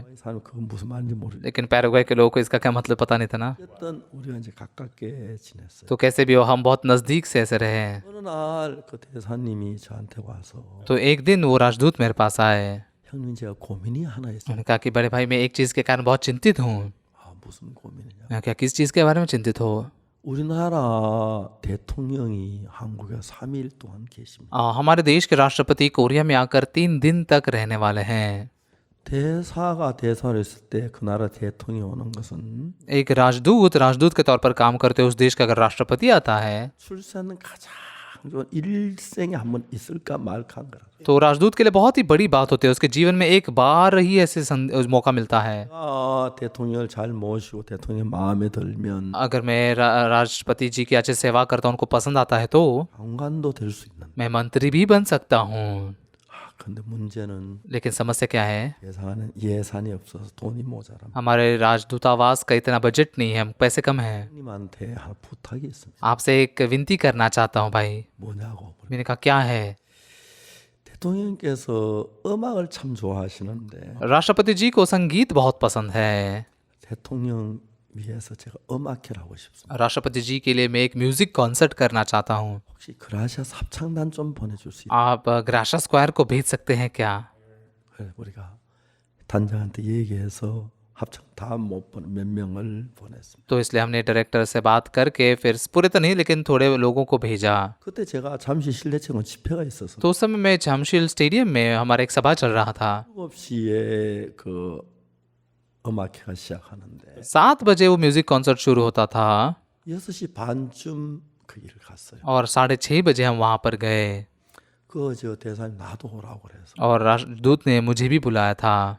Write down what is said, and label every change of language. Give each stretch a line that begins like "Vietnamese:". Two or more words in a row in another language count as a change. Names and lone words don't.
Korean: 이 사람 그건 무슨 말인지 모르겠어요.
Hindi: लेकिन पैराग्वे के लोगों को इसका क्या मतलब पता नहीं था ना।
Korean: 어쨌든 우리가 이제 가깝게 지냈어요.
Hindi: तो कैसे भी हो, हम बहुत नज़दीक से ऐसे रहे।
Korean: 어느 날 그 대사님이 저한테 와서
Hindi: तो एक दिन वो राजदूत मेरे पास आए।
Korean: 형님 제가 고민이 하나 있어요.
Hindi: उन्होंने कहा कि बड़े भाई मैं एक चीज़ के कारण बहुत चिंतित हूँ।
Korean: 아 무슨 고민이냐.
Hindi: मैं क्या, किस चीज़ के बारे में चिंतित हो?
Korean: 우리나라 대통령이 한국에 3일 동안 계십니다.
Hindi: हमारे देश के राष्ट्रपति कोरिया में आकर 3 दिन तक रहने वाले हैं।
Korean: 대사가 대사를 했을 때 그 나라 대통령이 오는 것은
Hindi: एक राजदूत के तौर पर काम करते हुए उस देश का अगर राष्ट्रपति आता है,
Korean: 출세는 가장 좋은 일생에 한번 있을까 말까 한 거라.
Hindi: तो राजदूत के लिए बहुत ही बड़ी बात होती है, उसके जीवन में एक बार ही ऐसे मौका मिलता है।
Korean: 대통령을 잘 모시고 대통령이 마음에 들면
Hindi: अगर मैं राष्ट्रपति जी की अच्छे सेवा करता हूँ, उनको पसंद आता है, तो
Korean: 장관도 될 수 있는.
Hindi: मैं मंत्री भी बन सकता हूँ।
Korean: 근데 문제는
Hindi: लेकिन समस्या क्या है,
Korean: 예산이 없어서 돈이 모자랍니다.
Hindi: हमारे राजदूतावास का इतना बजट नहीं है, हम पैसे कम हैं।
Korean: 형님한테 하나 부탁이 있습니다.
Hindi: आपसे एक विनती करना चाहता हूँ भाई।
Korean: 뭐냐고.
Hindi: मैंने कहा क्या है।
Korean: 대통령께서 음악을 참 좋아하시는데
Hindi: राष्ट्रपति जी को संगीत बहुत पसंद है।
Korean: 대통령 위해서 제가 음악회를 하고 싶습니다.
Hindi: राष्ट्रपति जी के लिए मैं एक
English: music concert
Hindi: करना चाहता हूँ।
Korean: 혹시 그라시아스 합창단 좀 보내줄 수 있나요?
Hindi: आप ग्राशा स्क्वायर को भेज सकते हैं क्या?
Korean: 그래서 우리가 단장한테 얘기해서 합창 다 못 보내 몇 명을 보냈습니다.
Hindi: तो इसलिए हमने डायरेक्टर से बात करके फिर पूरे तो नहीं लेकिन थोड़े लोगों को भेजा।
Korean: 그때 제가 잠시 실내체험 집회가 있어서
Hindi: तो उस समय मैं जामशील स्टेडियम में हमारा एक सभा चल रहा था।
Korean: 7시에 그 음악회가 시작하는데
Hindi: 7 बजे वो
English: music concert
Hindi: शुरू होता था
Korean: 6시 반쯤 그 일을 갔어요.
Hindi: और 6:30 बजे हम वहाँ पर गए
Korean: 그 저 대사님 나도 오라고 그래서
Hindi: और राष्ट्रदूत ने मुझे भी बुलाया था।